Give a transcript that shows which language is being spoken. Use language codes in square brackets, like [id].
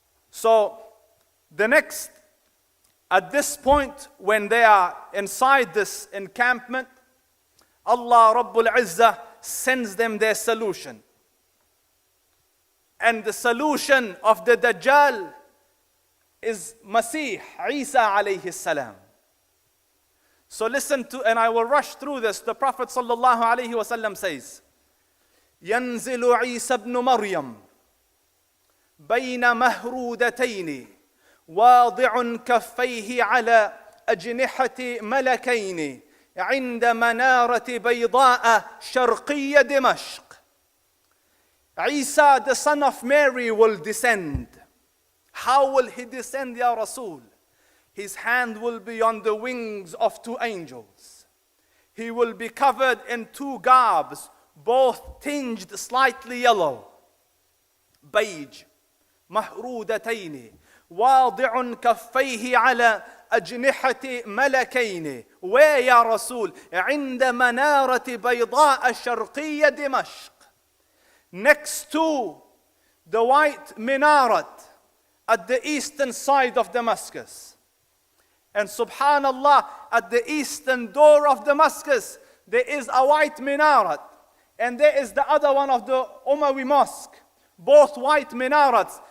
[en] So the next, at this point, when they are inside this encampment, Allah Rabbul Izzah sends them their solution. And the solution of the Dajjal is Masih, Isa alayhi salam. So listen to, and I will rush through this. The Prophet sallallahu alayhi wasallam says, [ar] ينزل عيسى بن مريم بين مهرودتين واضع كفيه على أجنحة ملكين عند منارة بيضاء شرقية دمشق. [en] Isa, the son of Mary, will descend. How will he descend, Ya Rasul? His hand will be on the wings of 2 angels. He will be covered in 2 garbs, both tinged slightly yellow. Beige. [ar] مهرودتين واضع كفيه على أجنحة ملكين. [en] Where, Ya Rasul? [ar] عند منارة بيضاء شرقية دمشق. [en] Next to the white minaret at the eastern side of Damascus. And subhanallah, at the eastern door of Damascus, there is a white minaret. And there is the other one of the Umayyad mosque. Both white minarets.